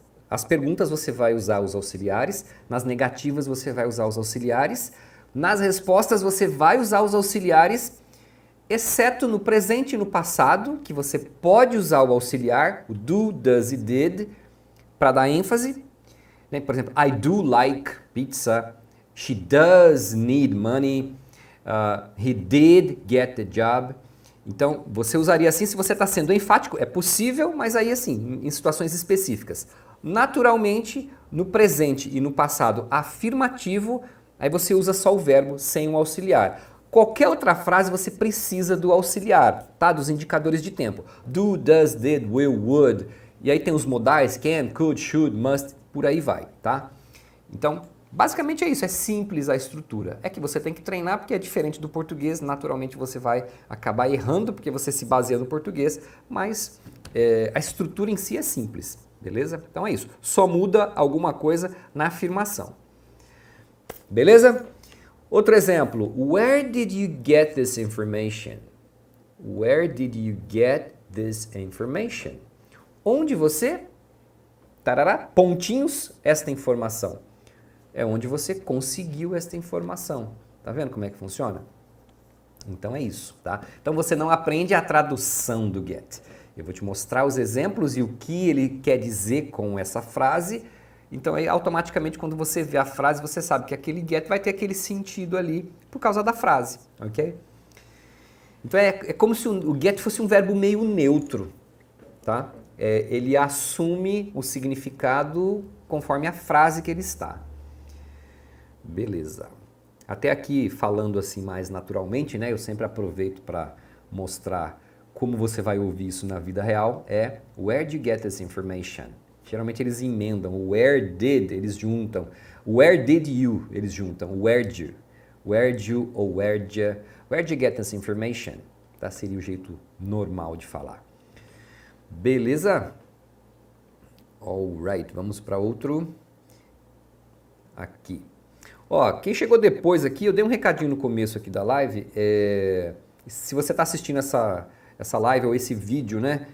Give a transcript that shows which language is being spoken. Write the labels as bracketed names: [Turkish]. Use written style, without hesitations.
[Portuguese] As perguntas você vai usar os auxiliares, nas negativas você vai usar os auxiliares, nas respostas você vai usar os auxiliares, exceto no presente e no passado, que você pode usar o auxiliar, o do, does e did, para dar ênfase. Por exemplo, [English] I do like pizza, she does need money, he did get the job. [Portuguese] Então, você usaria assim se você está sendo enfático, é possível, mas aí assim, em situações específicas. Naturalmente, no presente e no passado afirmativo, aí você usa só o verbo sem o auxiliar. Qualquer outra frase você precisa do auxiliar, tá? Dos indicadores de tempo. [English] Do, does, did, will, would. [Portuguese] E aí tem os modais, can, could, should, must, por aí vai, tá? Então, basicamente é isso, é simples a estrutura. É que você tem que treinar porque é diferente do português, naturalmente você vai acabar errando porque você se baseia no português, mas a estrutura em si é simples, beleza? Então é isso, só muda alguma coisa na afirmação. Beleza? Outro exemplo, [English] where did you get this information? Where did you get this information? [Portuguese] Onde você, tarará, pontinhos, esta informação. É onde você conseguiu esta informação. Tá vendo como é que funciona? Então é isso, tá? Então você não aprende a tradução do get. Eu vou te mostrar os exemplos e o que ele quer dizer com essa frase. Então aí automaticamente quando você vê a frase, você sabe que aquele get vai ter aquele sentido ali por causa da frase, ok? Então é como se o get fosse um verbo meio neutro, tá? Ele assume o significado conforme a frase que ele está. Beleza. Até aqui, falando assim mais naturalmente, né? Eu sempre aproveito para mostrar como você vai ouvir isso na vida real. [English] Where did you get this information? [Portuguese] Geralmente eles emendam. O where did, eles juntam. [English] Where did you, [Portuguese] eles juntam. [English] Where'd you? Where'd you ou where'd you get this information? [Portuguese] Tá? Seria o jeito normal de falar. Beleza? Alright, vamos para outro. Aqui. Ó, quem chegou depois aqui, eu dei um recadinho no começo aqui da live. Se você está assistindo essa live ou esse vídeo, né?